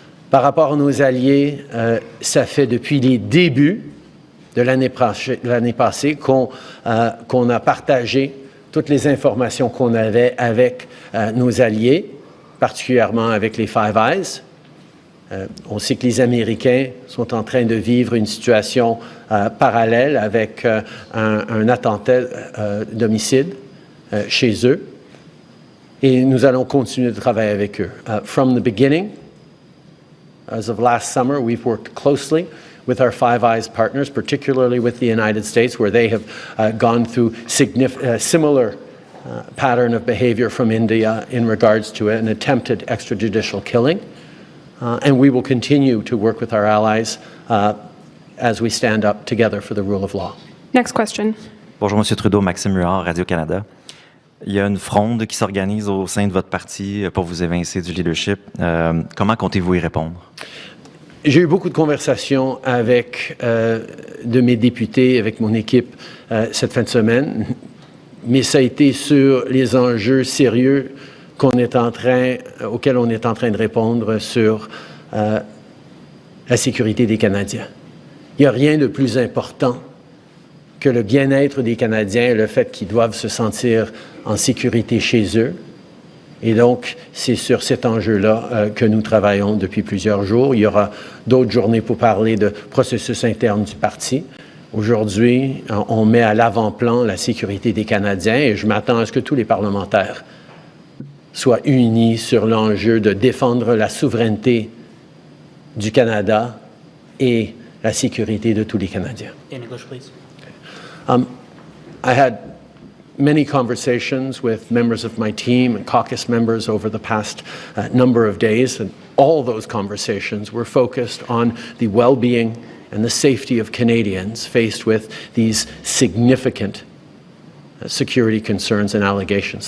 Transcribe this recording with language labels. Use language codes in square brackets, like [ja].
[fr] Par rapport à nos alliés, ça fait depuis les débuts de l'année passée qu'on a partagé toutes les informations qu'on avait avec nos alliés, particulièrement avec les Five Eyes. On sait que les Américains sont en train de vivre une situation parallèle avec un attentat d'homicide chez eux. Et nous allons continuer de travailler avec eux. [en] From the beginning, as of last summer, we've worked closely with our Five Eyes partners, particularly with the United States, where they have gone through similar pattern of behavior from India in regards to an attempted extrajudicial killing. And we will continue to work with our allies as we stand up together for the rule of law. Next question. [fr] Bonjour, M. Trudeau, Maxime Huard, Radio-Canada. Il y a une fronde qui s'organise au sein de votre parti pour vous évincer du leadership. Comment comptez-vous y répondre? J'ai eu beaucoup de conversations avec de mes députés, avec mon équipe cette fin de semaine, mais ça a été sur les enjeux sérieux auxquels on est en train de répondre sur la sécurité des Canadiens. Il n'y a rien de plus important que le bien-être des Canadiens et le fait qu'ils doivent se sentir en sécurité chez eux. Et donc, c'est sur cet enjeu-là que nous travaillons depuis plusieurs jours. Il y aura d'autres journées pour parler de processus interne du parti. Aujourd'hui, on met à l'avant-plan la sécurité des Canadiens et je m'attends à ce que tous les parlementaires soient unis sur l'enjeu de défendre la souveraineté du Canada et la sécurité de tous les Canadiens. [en] In English, please. I had many conversations with members of my team and caucus members over the past number of days, and all those conversations were focused on the well-being and the safety of Canadians faced with these significant security concerns and allegations.